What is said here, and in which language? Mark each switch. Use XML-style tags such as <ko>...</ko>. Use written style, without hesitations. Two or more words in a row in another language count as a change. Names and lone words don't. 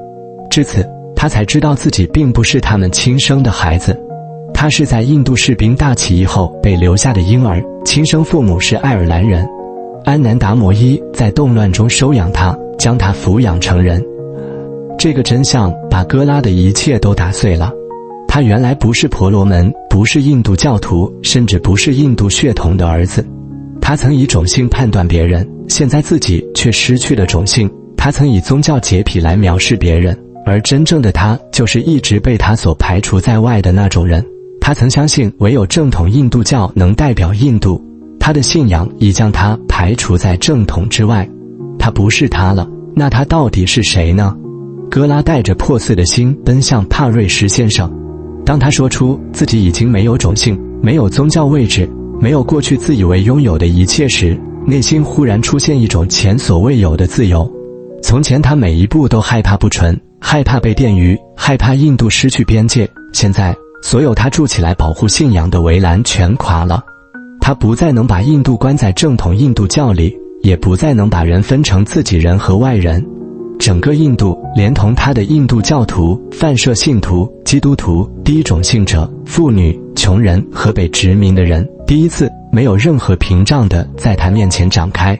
<zh>至此，他才知道自己並不是他們親生的孩子。他是在印度士兵大起義後被留下的嬰兒，親生父母是愛爾蘭人。安南達摩伊在動亂中收養他，將他撫養成人。這個真相把哥拉的一切都打碎了。他原來不是婆羅門，不是印度教徒，甚至不是印度血統的兒子。他曾以种姓判斷別人，現在自己卻失去了種姓。他曾以宗教潔癖來藐視別人，而真正的他就是一直被他所排除在外的那種人。他曾相信唯有正統印度教能代表印度，他的信仰已將他排除在正統之外。他不是他了，那他到底是誰呢？哥拉帶着破碎的心奔向帕瑞什先生。當他說出自己已經沒有種姓，沒有宗教位置，沒有過去自以為擁有的一切時，內心忽然出現一種前所未有的自由。從前他每一步都害怕不純，害怕被電魚，害怕印度失去邊界。現在所有他築起來保護信仰的圍欄全垮了。他不再能把印度關在正統印度教裡，也不再能把人分成自己人和外人。整個印度，連同他的印度教徒、梵舍信徒、基督徒、低種姓者、婦女、窮人和被殖民的人，第一次沒有任何屏障地在他面前展開。</zh>